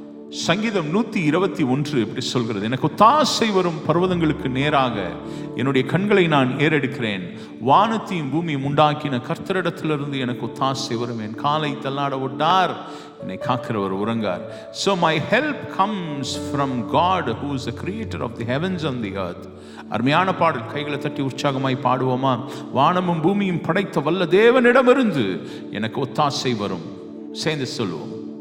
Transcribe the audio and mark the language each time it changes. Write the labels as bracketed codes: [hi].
[ta] சங்கீதம் 121 இப்படி சொல்கிறது, எனக்கு ஒத்தாசை வரும் பர்வதங்களுக்கு நேராக என்னுடைய கண்களை நான் ஏறெடுக்கிறேன். வானத்தையும் பூமியும் உண்டாக்கின கர்த்தரிடத்திலிருந்து எனக்கு ஒத்தாசை வரும். என் காலை தள்ளாட விட்டார், என்னை காக்கிறவர் உறங்கார். [en] So my help comes from God who is the creator of the heavens and the earth. [ta] அருமையான பாடல், கைகளை தட்டி உற்சாகமாய் பாடுவோமா? வானமும் பூமியும் படைத்த வல்ல தேவனிடமிருந்து எனக்கு ஒத்தாசை வரும். சேர்ந்து சொல்லுவோம்.